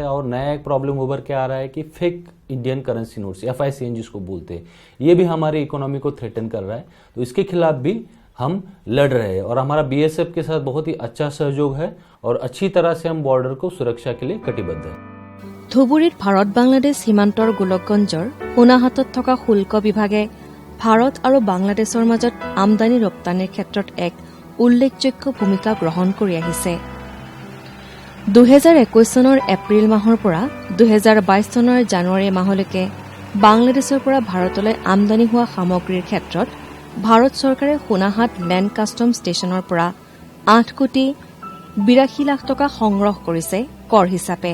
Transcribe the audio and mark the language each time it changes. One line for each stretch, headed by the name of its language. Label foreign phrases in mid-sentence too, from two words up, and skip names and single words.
Hindi: और नया एक प्रॉब्लम उभर के आ रहा है कि
English: fake Indian currency notes,
Hindi: FICN जिसको बोलते हैं, ये भी हमारी इकोनॉमी को थ्रेटन कर रहा है। तो इसके खिलाफ भी हम लड़ रहे हैं और हमारा BSF के साथ बहुत ही अच्छा सहयोग है और अच्छी तरह से हम बॉर्डर को सुरक्षा के लिए कटिबद्ध है।
Assamese: ধুবুৰীত ভাৰত বাংলাদেশ সীমান্তৰ গোলকগঞ্জৰ সোণাহাটত থকা শুল্ক বিভাগে ভাৰত আৰু বাংলাদেশৰ মাজত আমদানি ৰপ্তানিৰ ক্ষেত্ৰত এক উল্লেখযোগ্য ভূমিকা গ্ৰহণ কৰি আহিছে। 2021 চনৰ এপ্ৰিল মাহৰ পৰা 2022 চনৰ জানুৱাৰী মাহলৈকে বাংলাদেশৰ পৰা ভাৰতলৈ আমদানি হোৱা সামগ্ৰীৰ ক্ষেত্ৰত ভাৰত চৰকাৰে সোণাহাট লেণ্ড কাষ্টম ষ্টেচনৰ পৰা 8 কোটি 82 লাখ টকা সংগ্ৰহ কৰিছে কৰ হিচাপে।